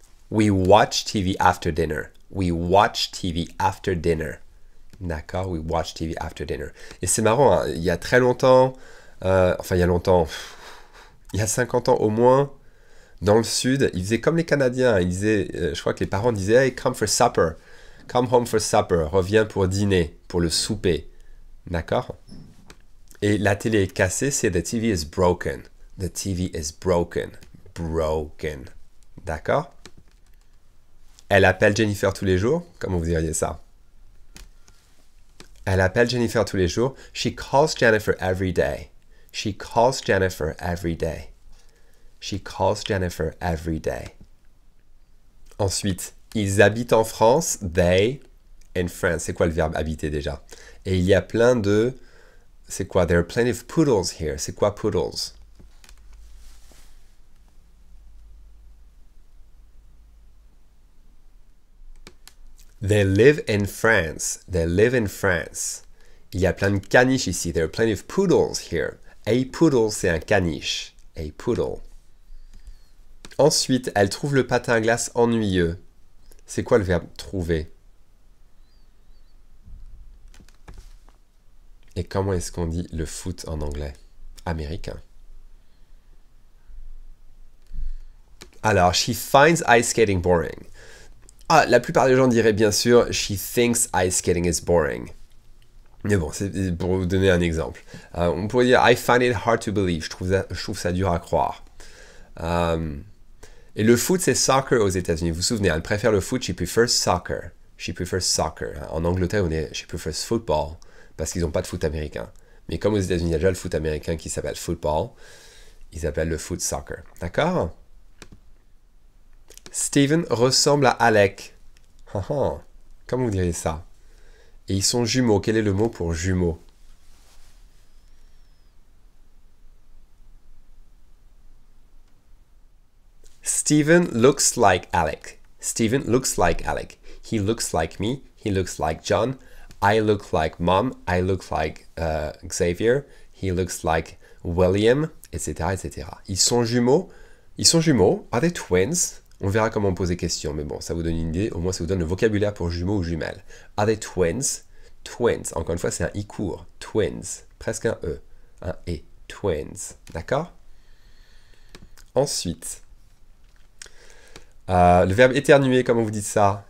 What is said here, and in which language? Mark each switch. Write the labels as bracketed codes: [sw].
[en] We watch TV after dinner. We watch TV after dinner. [fr] D'accord, [en] we watch TV after dinner. [fr] Et c'est marrant, hein, il y a très longtemps, il y a longtemps, il y a 50 ans au moins, dans le sud, ils faisaient comme les Canadiens. Ils disaient, je crois que les parents disaient, [en] hey, come for supper. Come home for supper. [fr] Reviens pour dîner, pour le souper. D'accord? Et la télé est cassée, c'est [en] the TV is broken. The TV is broken. Broken. [fr] D'accord? Elle appelle Jennifer tous les jours. Comment vous diriez ça? Elle appelle Jennifer tous les jours. [en] She calls Jennifer every day. She calls Jennifer every day. She calls Jennifer every day. [fr] Ensuite, ils habitent en France. [en] They in France. [fr] C'est quoi le verbe habiter déjà? Et il y a plein de... C'est quoi? [en] There are plenty of poodles here. [fr] C'est quoi poodles? [en] They live in France. They live in France. [fr] Il y a plein de caniches ici. [en] There are plenty of poodles here. A poodle, [fr] c'est un caniche. A poodle. Ensuite, elle trouve le patin à glace ennuyeux. C'est quoi le verbe trouver? Et comment est-ce qu'on dit le foot en anglais? Américain. Alors, [en] she finds ice skating boring. [fr] Ah, la plupart des gens diraient bien sûr, [en] she thinks ice skating is boring. [fr] Mais bon, c'est pour vous donner un exemple. On pourrait dire, [en] I find it hard to believe. [fr] Je trouve ça dur à croire. Et le foot, c'est soccer aux États-Unis. Vous vous souvenez, elle préfère le foot, [en] she prefers soccer. She prefers soccer. [fr] En Angleterre, on est [en] she prefers football, [fr] parce qu'ils n'ont pas de foot américain. Mais comme aux États-Unis, il y a déjà le foot américain qui s'appelle football, ils appellent le foot soccer. D'accord? Steven ressemble à Alec. Comment vous diriez ça? Et ils sont jumeaux. Quel est le mot pour jumeaux? [en] Steven looks like Alec. Steven looks like Alec. He looks like me. He looks like John. I look like Mom. I look like Xavier. He looks like William, etc., etc. [fr] Ils sont jumeaux. Ils sont jumeaux. [en] Are they twins? [fr] On verra comment on pose des questions, mais bon, ça vous donne une idée. Au moins, ça vous donne le vocabulaire pour jumeaux ou jumelles. [en] Are they twins? Twins. [fr] Encore une fois, c'est un i court. [en] Twins. [fr] Presque un e. Un e. Twins. D'accord? Ensuite, le verbe éternuer, comment vous dites ça?